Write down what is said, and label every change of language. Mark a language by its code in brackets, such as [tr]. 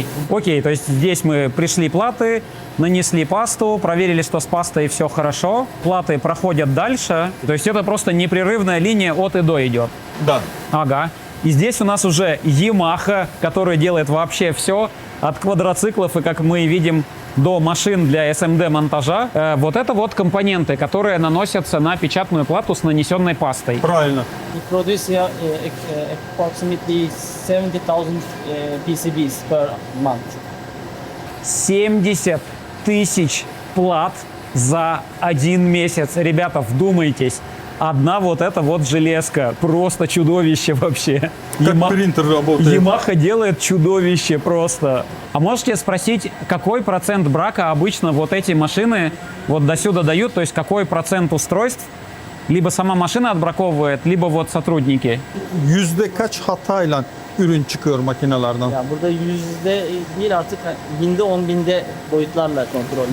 [ru] Окей, то есть здесь мы пришли платы, нанесли пасту, проверили, что с пастой все хорошо, платы проходят дальше, то есть это просто непрерывная линия от и до идет. Да. Ага. И здесь у нас уже Yamaha, которая делает вообще все, от квадроциклов и, как мы видим, до машин для SMD-монтажа. Вот это вот компоненты, которые наносятся на печатную плату с нанесенной пастой. Правильно. [en] We produce here approximately 70,000 PCBs per month. [ru] 70 тысяч плат за 1 месяц. Ребята, вдумайтесь. Одна вот эта вот железка. Просто чудовище вообще. Как принтер работает. Ямаха делает чудовище просто. А можете спросить, какой процент брака обычно вот эти машины вот до сюда дают? То есть какой процент устройств либо сама машина отбраковывает, либо вот сотрудники? [tr] Yüzde kaç hatayla ürün çıkıyor makinelerden? Yani burada yüzde değil artık binde 10 binde boyutlarla kontrol.